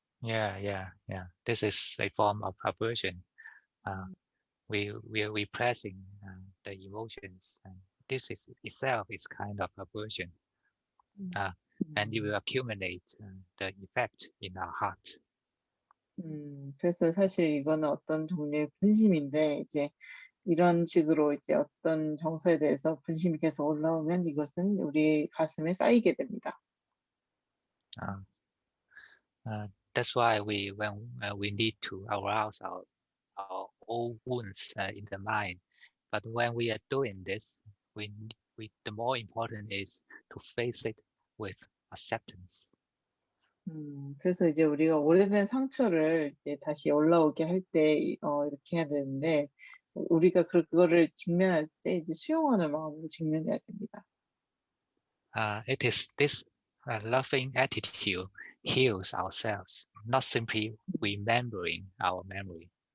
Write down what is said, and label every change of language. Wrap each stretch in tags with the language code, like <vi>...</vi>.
<en>Yeah. This is a form of aversion. We repressing the emotions, and this is itself is kind of aversion. And it will accumulate the effect in our heart.</en> <ko>그래서 사실 이거는 어떤 종류의 분심인데 이제 이런 식으로 이제 어떤 정서에 대해서 분심이 계속 올라오면 이것은 우리 가슴에 쌓이게 됩니다.</ko> <en>That's why when we need to arouse our old wounds in the mind, but when we are doing this, the more important is to face it with acceptance.</en> <ko>그래서 이제 우리가 오래된 상처를 이제 다시 올라오게 할 때 이렇게 해야 되는데 우리가 그거를 직면할 때 이제 수용하는 마음으로 직면해야 됩니다.</ko> <en>It is this loving attitude heals ourselves, not simply remembering our memory.</en>